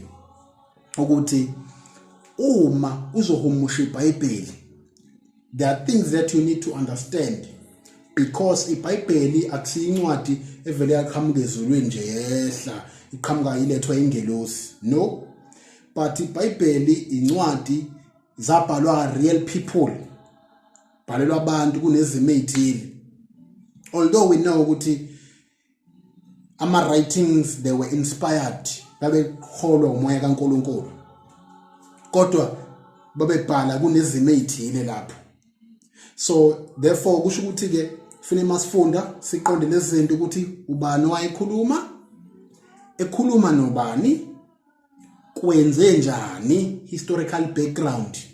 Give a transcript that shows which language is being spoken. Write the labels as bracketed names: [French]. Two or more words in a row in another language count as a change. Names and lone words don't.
[Zulu] ukuthi uma uzohumusha iBhayibheli [English] there are things that you need to understand, [Zulu] because iBhayibheli akusiyincwadi evele yaqhamuka ezulwini nje yehla iqhamuka ilethwa ingelosi, no, but iBhayibheli incwadi zabhalwa [English] real people, [Zulu] bhalelwa abantu kunezimo ezithile. [English] Although we know ukuthi ama writings they were inspired, [Zulu] babekholwa umoya kaNkulunkulu, kodwa babebhala kunezimo ezithile lapho. [English] So therefore [Zulu] kusho ukuthi ke kufanele masifunda siqonde lezi zinto ukuthi ubani wayekhuluma, ekhuluma nobani, kwenze njani, [English] historical background.